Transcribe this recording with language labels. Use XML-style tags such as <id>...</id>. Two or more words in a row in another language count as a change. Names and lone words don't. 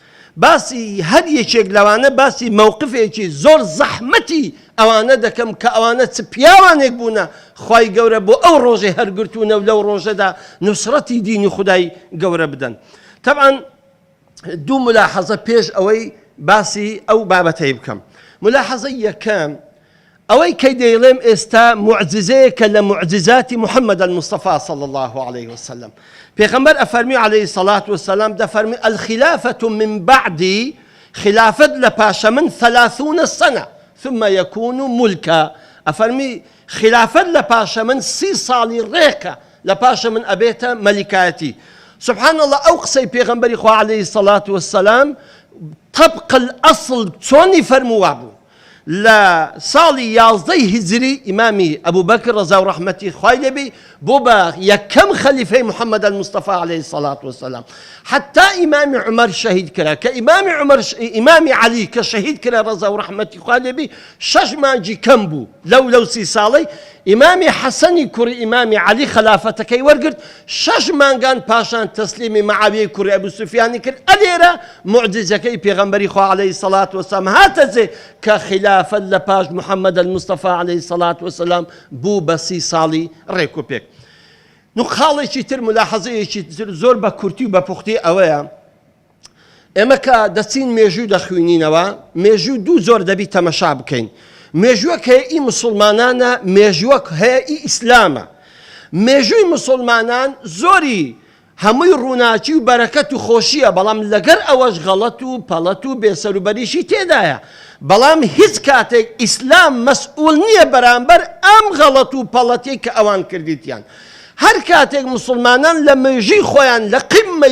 <ckb>باسی هەر یەکێک لەوانە باسی مووقفێکی زۆر زەحمەتی ئەوانە دەکەم کە ئەوانە چ پیاوانێک بوونە خوای گەورە بۆ ئەو ڕۆژەی هەرگرتوونە و لەو ڕۆژەدا نوسڕەتی دینی خودای گەورە بدەن طبعا دوو ملاحەزە پێش ئەوەی باسی ئەو بابەتەی بکەم ملاحەزەی یەکەم ئەوەی کەی دەیڵێم ئێستا معجزەیەکە لە معجزاتی محەممەد المصطفى</ckb> <ar>صلى الله عليه وسلم</ar> <ckb>پێغەمبەر ئەفەرمی</ckb> <ar>عليه الصلاة والسلام</ar> <ckb>دەفەرمی</ckb> <ar>الخلافة من بعدي</ar> <ckb>خلافت لە پاشە من 30</ckb> <ar>سنة ثم يكون ملكا</ar> <ckb>ئەفەرمی خلافت لە پاشە من 30 ساڵی ڕێکە لە پاشە من ئەبێتە مەلیکایەتی</ckb> <ar>سبحان الله</ar> <ckb>ئەو قسەی پێغەمبەری خوا</ckb> <ar>عليه الصلاة والسلام طبق الأصل</ar> <ckb>چۆنی فەرمووا بوو لە ساڵی 11 هیجری ئیمامی ئەبوو بەکر ڕەزا و ڕەحمەتی خوای لێبێ بۆ بە یەکەم خەلیفەی محەممەد المصطفى</ckb> <ar>عليه الصلاة والسلام</ar> <ckb>حتى ئیمامی عومەر شەهید کرا کە ئیمامی عەلی کە شەهید کرا ڕەزا و ڕەحمەتی خوای لێبێ 6 مانگی کەم بوو لەو 30 ساڵەی ئیمامی حەسەنی کوڕی ئیمامی عەلی خەلافەتەکەی وەرگرت 6 مانگان پاشان تەسلیمی مەعاویەی کوڕی ئەبوو سوفیانی کرد ئەلێرە معجزەکەی پێغەمبەری خوا</ckb> <ar>عليه الصلاة والسلام</ar> <ckb>هاتەجێ کە خلافەت لە پاش محەممەد المصطفى</ckb> <ar>عليه الصلاة والسلام</ar> <ckb>بوو بە 30 ساڵی ڕێک و پێک خاڵێکی تر ملاحەزەیەکی زۆر بە کورتی و بە پوختی ئەوەیە ئێمە کە دەچین مێژوو دەخوێنینەوە مێژوو دوو زۆر دەبی تەمەشا بکەین مێژووەک هەیەی مسلمانانە مێژووەک هەیەی ئیسلامە مێژووی مسلمانان زۆری هەمووی ڕووناچی و بەرەکەت و خۆشیە بەڵام لەگەر ئەوەش غەڵەت و پەڵەت و بێسەروبەریشی تێدایە بەڵام هیچ کاتێک ئیسلام مەسئوول نییە بەرامبەر ئەم غەڵەت و پەڵەتی کە ئەوان کردیتیان هەر کاتێک مسلمانان لە مێژووی خۆیان لە قیممەی</ckb>